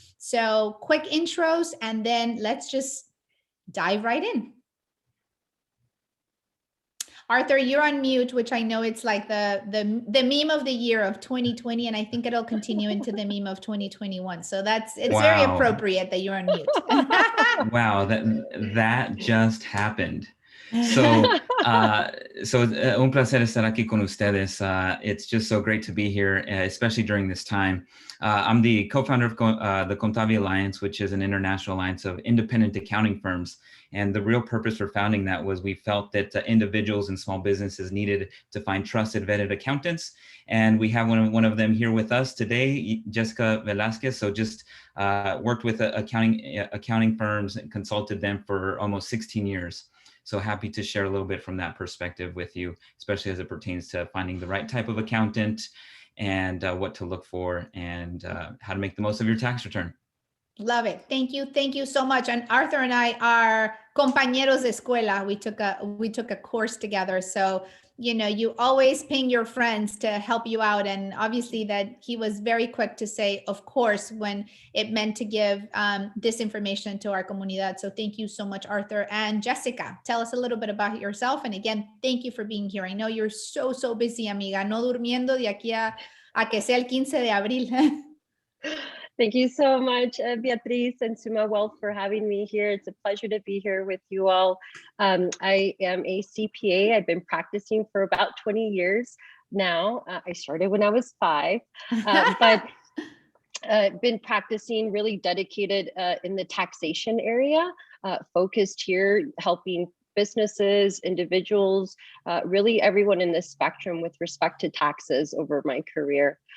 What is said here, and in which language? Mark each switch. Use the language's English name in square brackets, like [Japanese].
[English] So quick intros, and then let's just dive right in. Arthur, you're on mute, which I know it's like the meme of the year of 2020, and I think it'll continue into the meme of 2021. So it's very appropriate that you're on mute. Wow, that just happened. [Spanish] So, un placer estar aquí con ustedes. [English] It's just so great to be here, especially during this time. I'm the co-founder of the Contavia Alliance, which is an international alliance of independent accounting firms. And the real purpose for founding that was we felt that individuals and small businesses needed to find trusted, vetted accountants. And we have one of them here with us today, Jessica Velasquez. So just worked with accounting firms and consulted them for almost 16 years. So happy to share a little bit from that perspective with you, especially as it pertains to finding the right type of accountant and what to look for and how to make the most of your tax return. Love it. Thank you. Thank you so much. And Arthur and I are [Spanish] compañeros de escuela. [English] We took a course together. So, you know, you always ping your friends to help you out. And obviously that he was very quick to say, of course, when it meant to give this information to our comunidad. So thank you so much, Arthur. And Jessica, tell us a little bit about yourself. And again, thank you for being here. I know you're so busy, amiga. [Spanish] No durmiendo de aquí a que sea el 15 de abril. [English] Thank you so much, Beatriz and SUMA Wealth, for having me here. It's a pleasure to be here with you all. I am a CPA. I've been practicing for about 20 years now. I started when I was 5, but I've been practicing, really dedicated in the taxation area, focused here, helping businesses, individuals, really everyone in this spectrum with respect to taxes over my career.